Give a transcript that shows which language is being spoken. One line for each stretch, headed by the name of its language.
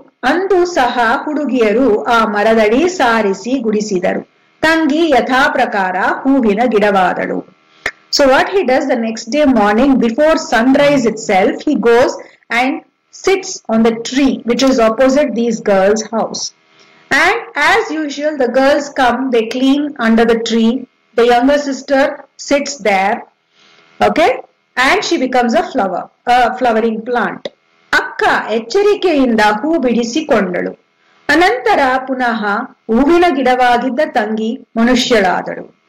Kannada: ಅಂದು ಸಹ ಹುಡುಗಿಯರು ಆ ಮರದಡಿ ಸಾರಿಸಿ ಗುಡಿಸಿದರು. ತಂಗಿ ಯಥಾ ಪ್ರಕಾರ ಹೂವಿನ ಗಿಡವಾದಳು.
English: So what he does the next day morning, before sunrise itself, he goes and sits on the tree which is opposite these girls' house. And as usual, the girls come, they clean under the tree. The younger sister sits there, okay, and she becomes a flowering plant.
Kannada: ಅಕ್ಕ ಎಚ್ಚರಿಕೆಯಿಂದ ಹೂ ಬಿಡಿಸಿಕೊಂಡಳು. ಅನಂತರ ಪುನಃ ಹೂವಿನ ಗಿಡವಾಗಿದ್ದ ತಂಗಿ ಮನುಷ್ಯಳಾದಳು.